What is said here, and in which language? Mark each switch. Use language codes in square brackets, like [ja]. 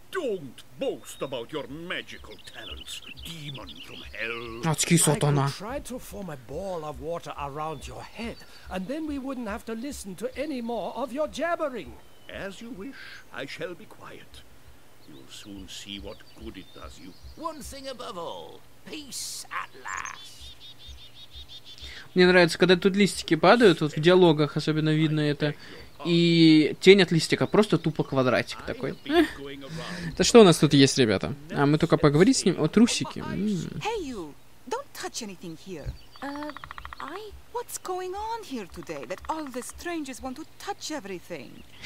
[en] Don't boast about your magical talents, demon from hell. I could try to form a ball of water around your head, and then we wouldn't have to listen to any more of your jabbering. As you wish, I shall be quiet. You'll soon see what good it does you. One thing above all, peace at last. [ru] Мне нравится, когда тут листики падают, вот в диалогах особенно видно это. И тень от листика, просто тупо квадратик такой. Да что у нас тут есть, ребята? А мы только поговорить с ним о трусике. [en] Hey you, don't touch anything here. What's going on here today that all the strangers want to touch everything?